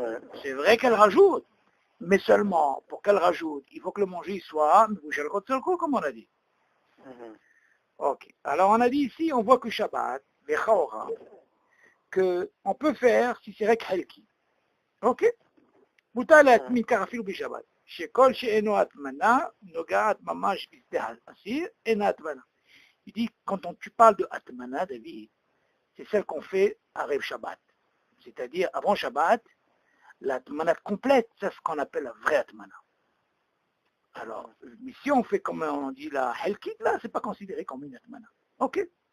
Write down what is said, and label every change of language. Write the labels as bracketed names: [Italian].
[French] Ouais. c'est vrai qu'elle rajoute, mais seulement pour qu'elle rajoute, il faut que le manger soit comme on a dit. Mhm. Ok. Alors on a dit ici, on voit que Shabbat, les Chaora, que on peut faire si c'est [Hebrew] rek halki. [French] Ok? [Hebrew] מותר להטמין כך אפילו בשבת, שכל שאינו הטמנה נוגעת ממש בשדה האסיר, אינה הטמנה. [French] Il dit, tu parles de Atmana, David, c'est celle qu'on fait à Rev Shabbat. C'est-à-dire, avant Shabbat, l'Atmana complète, c'est ce qu'on appelle la vraie Atmana. Alors, mais si on fait comme on dit la Helkit, là, c'est pas considéré comme une Atmana. Ok?